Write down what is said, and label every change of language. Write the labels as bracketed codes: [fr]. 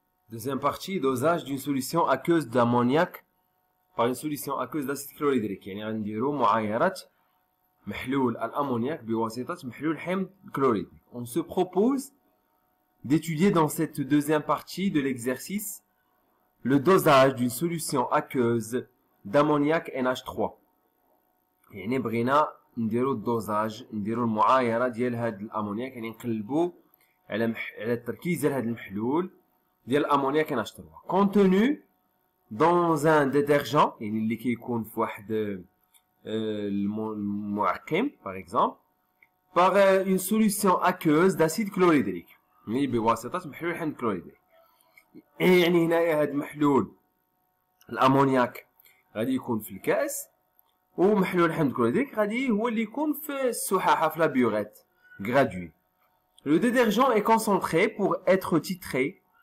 [fr] Deuxième partie, dosage d'une solution aqueuse d'ammoniac par une solution aqueuse d'acide chlorhydrique. [ar] يعني غنديرو معايرة محلول الأمونياك بواسطة محلول حمض كلوريدريك. [fr] On se propose d'étudier dans cette deuxième partie de l'exercice le dosage d'une solution aqueuse d'ammoniac NH3. [ar] يعني بغينا نديرو الدوزاج، نديرو المعايرة ديال هاد الأمونياك، يعني نقلبو على التركيز ديال هاد المحلول ديال الأمونياك NH3 [fr] contenu dans un détergent، [ar] يعني اللي كيكون في واحد المعقم [fr] par exemple par une solution aqueuse d'acide chlorhydrique، [ar] يعني بواسطة محلول حمض كلوريدريك. يعني هنايا هاد محلول الأمونياك غادي يكون في الكأس، ومحلول حمض كلوريدريك غادي هو اللي يكون في السحاحة في لا بيوغيت graduée. [fr] Le détergent est concentré pour être titré.